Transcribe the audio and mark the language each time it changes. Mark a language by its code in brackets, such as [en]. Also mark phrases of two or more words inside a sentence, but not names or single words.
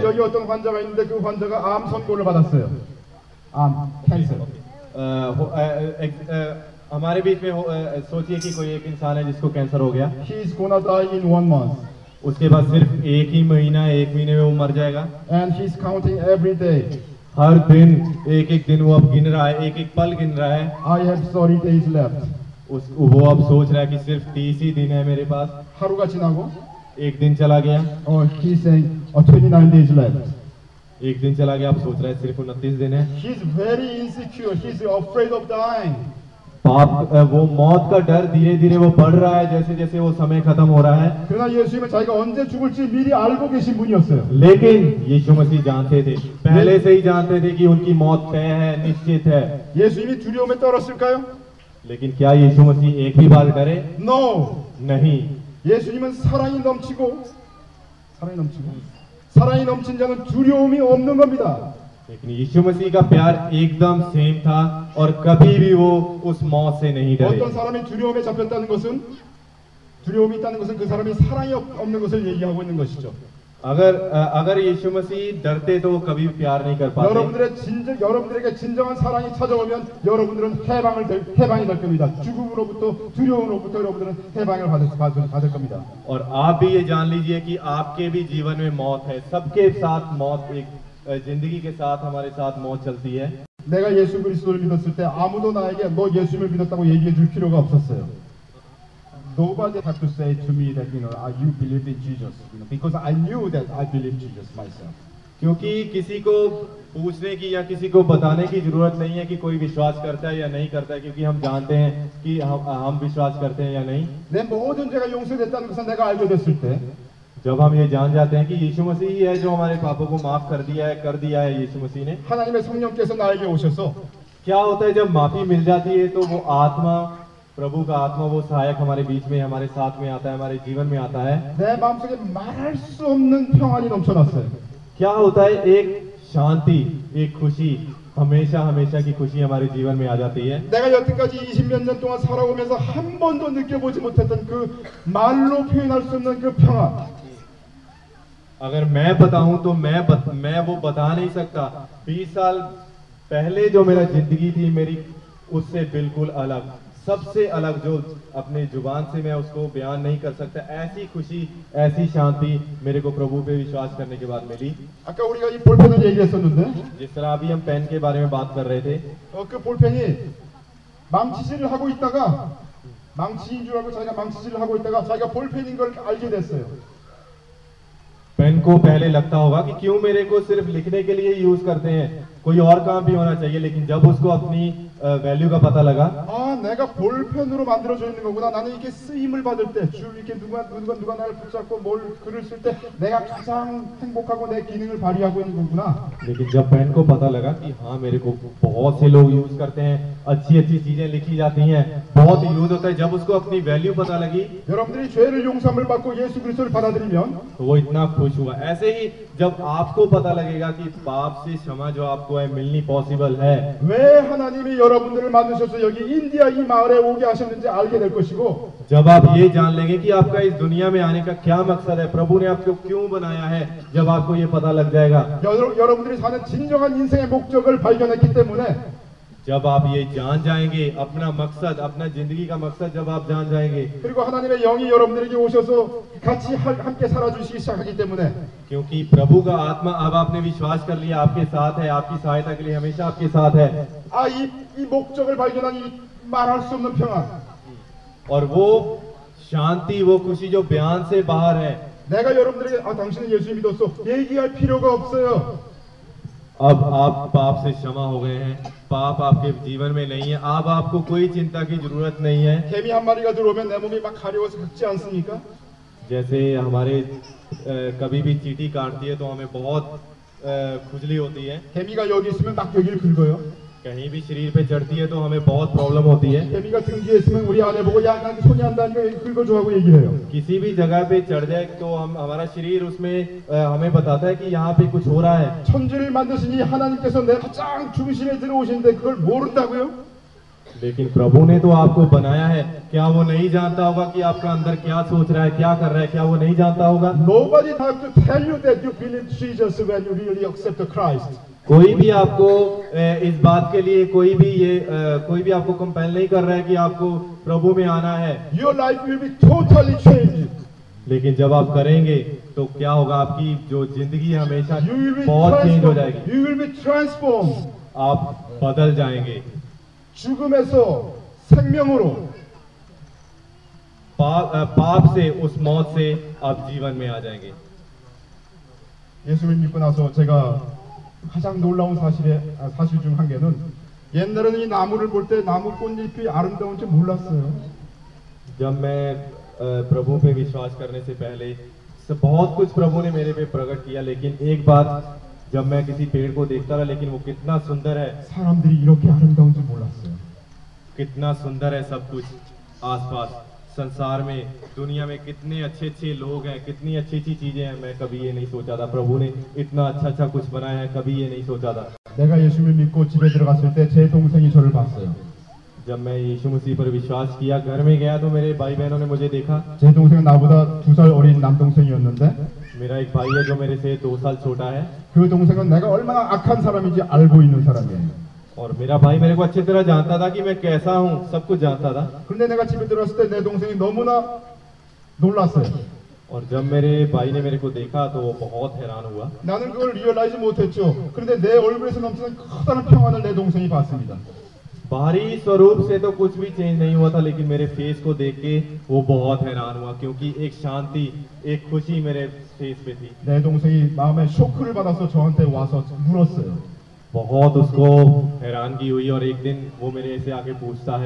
[ko] 여기 어떤 환자가 있는데 그 환자가 암 선고를 받았어요. 암, 캔서. [hi] हमारे बीच में सोचिए कि कोई एक इंसान है जिसको कैंसर हो गया। [en] He is gonna die in 1 month. [hi] उसके बाद सिर्फ एक महीने में वो मर जाएगा। [en] And he is counting every day. [hi] हर दिन एक दिन वो अब गिन रहा है, एक पल गिन रहा है। [en] I have 30 days left. [hi] वो अब सोच रहा है कि सिर्फ 30 ही दिन है मेरे पास। [ko] 하루가 지나고 [hi] एक दिन चला गया। [en] or he is saying 29 days left. [hi] एक दिन चला गया, अब सोच रहा है सिर्फ 29 दिन है। [en] He is very insecure. He is afraid of dying. [hi] वो मौत का डर धीरे धीरे वो बढ़ रहा है, जैसे जैसे वो समय खत्म हो रहा है। [ko] 그러나 예수님은 자기가 언제 죽을지 미리 알고 계신 분이었어요. [hi] लेकिन यीशु मसीह जानते थे, पहले से ही जानते थे कि उनकी मौत तय है, निश्चित है। [ko] 예수님이 두려움에 떨었을까요? [hi] लेकिन क्या यीशु मसीह एक भी बार डरे? [en] No. [hi] नहीं। [ko] 예수님은 사랑이 넘친 자는 두려움이 없는 겁니다. [hi] लेकिन यीशु मसीह का प्यार एकदम सेम था और कभी भी वो उस मौत से नहीं डरे। [ko] 어떤 사람이 두려움에 잡혔다는 것은 두려움이 있다는 것은 그 사람이 사랑이 없는 것을 얘기하고 있는 것이죠. [hi] अगर यीशु मसीह डरते तो वो कभी प्यार नहीं कर पाते। [ko] 여러분들에게 진정한 사랑이 찾아오면 여러분들은 해방이 될 겁니다. 죽음으로부터 두려움으로부터 여러분들은 해방을 받을 겁니다. [hi] और आप भी ये जान लीजिए कि आपके भी जीवन में मौत है, सबके साथ मौत, एक जिंदगी के साथ हमारे साथ मौत चलती है। [ko] 내가 예수 그리스도를 믿었을 때 아무도 나에게 너 예수님을 믿었다고 얘기해 줄 필요가 없었어요. [en] Nobody had to say to me that you believe in Jesus, because I knew that I believe Jesus myself. [hi] क्योंकि किसी को पूछने की या किसी को बताने की जरूरत नहीं है कि कोई विश्वास करता है या नहीं करता है, क्योंकि हम जानते हैं कि हम विश्वास करते हैं या नहीं। [ko] 내 모든 죄가 용서됐다는 것을 내가 알게 됐을 때 [hi] जब हम ये जान जाते हैं कि यीशु मसीह ही है जो हमारे पापों को माफ कर दिया है यीशु मसीह ने। [ko] 하나님의 성령께서 나에게 오셔서 [hi] क्या होता है जब माफी मिल जाती है तो वो आत्मा, प्रभु का आत्मा, वो सहायक हमारे बीच में, हमारे साथ में आता है, हमारे जीवन में आता है। [ko] 내 마음속에 말할 수 없는 평안이 넘쳐났어요. [hi] क्या होता है, एक शांति, एक खुशी, हमेशा की खुशी हमारे जीवन में आ जाती है। [ko] 내가 여태까지 20몇 년 동안 살아오면서 한 번도 느껴보지 못했던 그 말로 표현할 수 없는 그 평안. [hi] अगर मैं बताऊं तो मैं वो बता नहीं सकता। 20 साल पहले जो मेरा जिंदगी थी मेरी, उससे बिल्कुल अलग। सबसे अलग, जो अपने जुबान से मैं उसको बयान नहीं कर सकता, ऐसी खुशी, ऐसी शांति मेरे को प्रभु पे विश्वास करने के बाद मिली। [ko] 아까 우리가 이 볼펜을 얘기했었는데 [hi] जिस तरह अभी हम पेन के बारे में बात कर रहे थे, [ko] 그 볼펜이 망치질을 하고 있다가 망치인 줄 알고 자기가 망치질을 하고 있다가 자기가 볼펜인 걸 알게 됐어요. [hi] पेन को पहले लगता होगा कि क्यों मेरे को सिर्फ लिखने के लिए यूज करते हैं, कोई और काम भी होना चाहिए, लेकिन जब उसको अपनी वैल्यू का पता लगा, [ko] 아, 내가 볼펜으로 만들어져 있는 거구나. 나는 이렇게 쓰임을 받을 때, 줄 이렇게 누가 나를 붙잡고 뭘 글을 쓸 때 내가 가장 행복하고 내 기능을 발휘하고 있는 거구나. [hi] लेकिन जब पेन को पता लगा कि हाँ मेरे को बहुत से लोग यूज करते हैं, अच्छी अच्छी चीजें लिखी जाती हैं, बहुत यूज होता है, जब उसको अपनी वैल्यू पता लगी [ko] 여러분들이 죄를 용서함을 받고 예수 그리스도를 받아들이면 [hi] तो वो इतना खुश हुआ। ऐसे ही जब आपको पता लगेगा कि पाप से क्षमा जो आपको है मिलनी पॉसिबल है, [ko] 왜 하나님이 여러분들을 만드셔서 여기 인디아 이 마을에 오게 하셨는지 알게 될 것이고, [hi] जब आप ये जान लेंगे कि आपका इस दुनिया में आने का क्या मकसद है, प्रभु ने आपको क्यों बनाया है, जब आपको ये पता लग जाएगा, [ko] 여러분들이 사는 진정한 인생의 목적을 발견했기 때문에 [hi] जब आप ये जान जाएंगे अपना मकसद, अपना जिंदगी का मकसद जब आप जान जाएंगे, [ko] 그리고 하나님의 영이 여러분들에게 오셔서 같이 함께 살아주시기 시작하기 때문에 [hi] क्योंकि प्रभु का आत्मा अब आपने विश्वास कर लिया आपके साथ है, आपकी सहायता के लिए हमेशा आपके साथ है, [ko] 이 목적을 발견한 이 말할 수 없는 평안, [hi] और वो शांति, वो खुशी जो बयान से बाहर है, [ko] 내가 여러분들에게 당신은 예수 믿었어 얘기할 필요가 없어요. [hi] अब आप पाप से क्षमा हो गए हैं, पाप आपके जीवन में नहीं है, अब आपको कोई चिंता की जरूरत नहीं है। [ko] 개미 한 마리가 들어오면 내 몸이 막 가려워서 긁지 않습니까? [hi] जैसे हमारे कभी भी चींटी काटती है तो हमें बहुत खुजली होती है, [ko] 개미가 여기 있으면 막 여기를 긁어요. [hi] कहीं भी शरीर पे चढ़ती है तो हमें बहुत प्रॉब्लम होती है। [ko] 개미가 등 뒤에 있으면 우리 아내 보고 야, 난 손이 안 닿으니까 긁어줘 하고 얘기를 해요. [hi] किसी भी जगह पे चढ़ जाए तो हमारा शरीर उसमें हमें बताता है कि यहाँ पे कुछ हो रहा है। [ko] 천지를 만드시니 하나님께서 내 가장 중심에 들어오시는데 그걸 모른다고요? [hi] लेकिन प्रभु ने तो आपको बनाया है, क्या वो नहीं जानता होगा कि आपका अंदर क्या सोच रहा है, क्या कर रहा है, क्या वो नहीं जानता होगा? [en] Nobody have to tell you that you believe Jesus when you really accept Christ. [hi] कोई भी आपको इस बात के लिए कोई भी आपको कंपेल नहीं कर रहा है कि आपको प्रभु में आना है, [en] Your life will be totally changed. [hi] लेकिन जब आप करेंगे तो क्या होगा, आपकी जो जिंदगी है हमेशा [en] You will be [hi] बहुत चेंज हो [en] transformed. [hi] जाएगी, [en] You will be transformed. [hi] आप बदल जाएंगे, [ko] 죽음에서 생명으로, [hi] पाप से, उस मौत से आप जीवन में आ जाएंगे। [ko] 예수를 믿고 나서 제가 가장 놀라운 사실 중 한 개는 옛날에는 이 나무를 볼 때 나무 꽃잎이 아름다운 줄 몰랐어요. [hi] जब मैं प्रभु पे विश्वास करने से पहले बहुत कुछ प्रभु ने मेरे पे प्रकट किया, लेकिन एक बात, जब मैं किसी पेड़ को देखता रहा, लेकिन वो कितना सुंदर है, [ko] 사람들이 이렇게 아름다운 줄 몰랐어요. [hi] कितना सुंदर है सब कुछ आसपास, संसार में, दुनिया में कितने अच्छे अच्छे लोग हैं, कितनी अच्छी अच्छी चीजें हैं, मैं कभी ये नहीं सोचा था प्रभु ने इतना अच्छा अच्छा कुछ बनाया है, कभी ये नहीं सोचा था। [ko] 내가 예수를 믿고 집에 들어갔을 때 제 동생이 저를 봤어요. [hi] जब मैं यीशु मसीह पर विश्वास किया, घर में गया तो मेरे भाई बहनों ने मुझे देखा। [ko] 제 동생은 나보다 2살 어린 남동생이었는데 [hi] मेरा एक भाई है जो मेरे से 2 साल छोटा है, [ko] 그 동생은 내가 얼마나 악한 사람인지 알고 있는 사람이에요. [hi] और मेरा भाई मेरे को अच्छी तरह जानता था कि मैं कैसा हूँ, सब कुछ जानता था। [ko] 그런데 내가 집에 들어왔을 때 내 동생이 너무나 놀랐어요. [hi] और जब मेरे भाई ने मेरे को देखा तो वो बहुत हैरान हुआ। [ko] 나는 그걸 리얼라이즈 못했죠. 그런데 내 얼굴에서 넘치는 커다란 평안을 내 동생이 봤습니다. [hi] बाहरी स्वरूप से तो कुछ भी चेंज नहीं हुआ था, लेकिन मेरे फेस को देख के वो बहुत हैरान हुआ, क्योंकि एक शांति, एक खुशी मेरे फेस पे थी। [ko] 내 동생이 마음에 쇼크를 받아서 저한테 와서 물었어요. [hi] बहुत उसको हैरानगी हुई, और एक दिन वो मेरे से आके पूछता है,